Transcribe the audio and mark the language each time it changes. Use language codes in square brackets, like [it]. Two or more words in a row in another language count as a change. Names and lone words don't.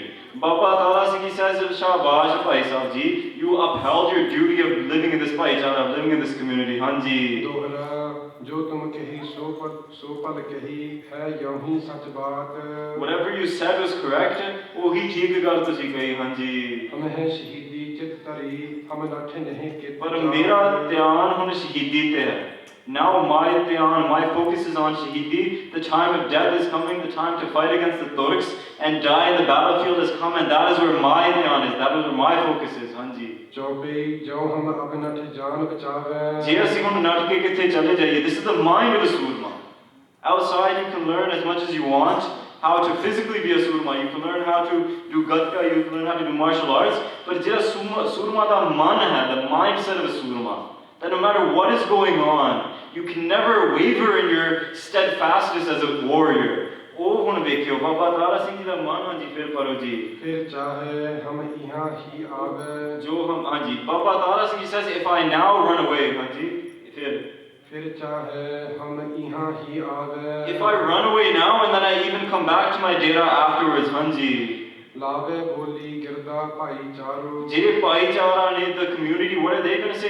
[en] Baba Tara Singh says, Shabash Bhai Sahab Ji, you upheld your duty of living in this bhaichara, of living in this community, Hanji. Whatever you said was correct. [pa] ਓਹ, ਇਹ ਠੀਕ ਗੱਲ ਤੁਸੀਂ ਕਹੀ, ਹਾਂਜੀ। But ਮੇਰਾ ਧਿਆਨ ਹੁਣ ਸ਼ਹੀਦੀ ਤੇ ਹੈ. [en] Now my focus is on Shahidi. The time of death is coming, the time to fight against the Turks and die in the battlefield has come, and that is where my dhyan is, that is where my focus is, Hanji. This is the mind of a Surma. Outside you can learn as much as you want how to physically be a Surma. You can learn how to do Gatka, you can learn how to do martial arts. But [pa] ਸੂਰਮਾ ਦਾ ਮਨ ਹੈ, [en] the mindset of a Surma. That no matter what is going on, you can never waver in your steadfastness as a warrior. [pa] ਓਹ, ਹੁਣ ਵੇਖਿਓ ਬਾਬਾ ਤਾਰਾ ਸਿੰਘ ਜੀ ਦਾ ਮਨ, ਹਾਂਜੀ, ਫਿਰ ਪੜ੍ਹੋ ਜੀ. [en] Hanji, Baba Tara Singh Ji says, if I now run away, Hanji, if I run away now and then I even come back to my dera afterwards, Hanji. The community, what are they going to say?